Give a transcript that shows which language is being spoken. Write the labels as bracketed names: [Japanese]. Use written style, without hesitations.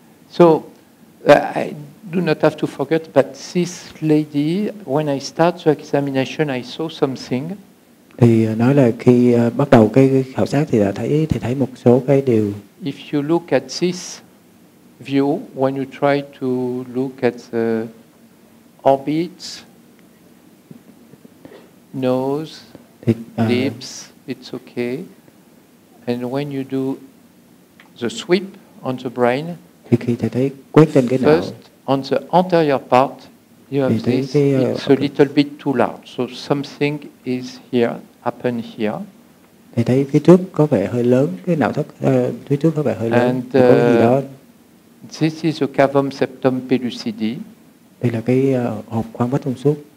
[English] So I do not have to forget, but this lady, when I start the examination, I saw something. [Vietnamese] Thì nói là khi bắt đầu cái khảo sát thì thấy một số cái điều. [English] If you look at this view, when you try to look at the orbits, nose, lips, it's okay. And when you do the sweep on the brain, [Vietnamese] thì khi thầy thấy quét trên cái não, [English] first on the anterior part, you have this. It's a little bit too large, so something is here, happen here. [Vietnamese] Thầy thấy phía trước có vẻ hơi lớn, cái não thất phía trước có vẻ hơi lớn. [English] And [Vietnamese] có cái gì đó. [English] This is the cavum septum pellucidi. [Vietnamese] Đây là cái hộp khoang vách thông suốt.